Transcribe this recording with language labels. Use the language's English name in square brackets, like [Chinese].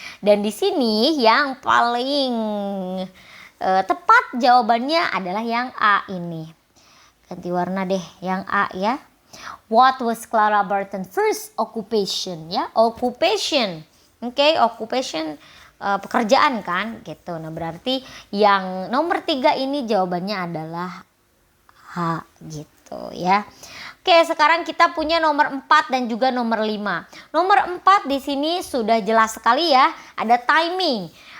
[Indonesian] Dan di sini yang paling tepat jawabannya adalah yang A ini. Ganti warna deh yang A ya. [English] What was Clara Barton first occupation ya? [Indonesian] Occupation. Oke, occupation pekerjaan kan gitu. Nah, berarti yang nomor 3 ini jawabannya adalah H gitu ya. Oke, sekarang kita punya nomor 4 dan juga nomor 5. Nomor 4 di sini sudah jelas sekali ya, ada timing.